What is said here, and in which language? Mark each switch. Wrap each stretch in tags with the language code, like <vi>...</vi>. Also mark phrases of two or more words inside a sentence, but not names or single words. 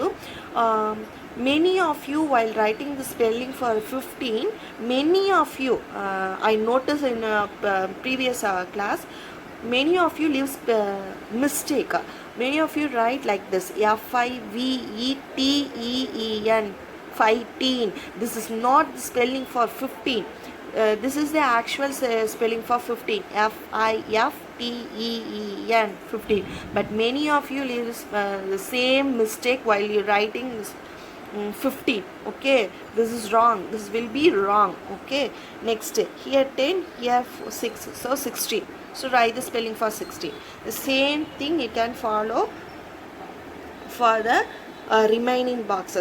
<en>Many of you, while writing the spelling for 15, many of you, I noticed in previous class, many of you leave mistake. Many of you write like this, F-I-V-E-T-E-E-N, 15. This is not the spelling for 15. This is the actual spelling for 15. F-I-F-T-E-E-N, 15. But many of you leave the same mistake while you're writing this 15. Okay, this is wrong. This will be wrong. Okay, next here 10, here 6. So 16. So write the spelling for 16. The same thing you can follow for the remaining boxes.</en>